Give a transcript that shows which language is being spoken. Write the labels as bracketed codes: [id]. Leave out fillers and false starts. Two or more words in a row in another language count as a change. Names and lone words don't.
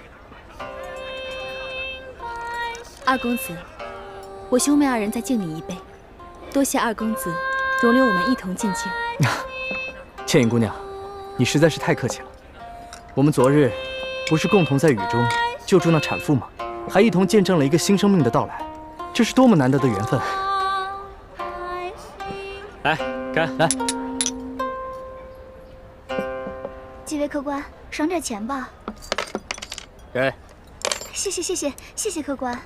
[zh] 二公子，我兄妹二人再敬你一杯，多謝二公子容留我们一同进京。倩影姑娘，你实在是太客气了。我们昨日不是共同在雨中救助那產婦嗎？還一同見證了一個新生命的到來，這是多麼難得的緣分。來，乾，來。幾位客官，賞點錢吧。給。謝謝客官。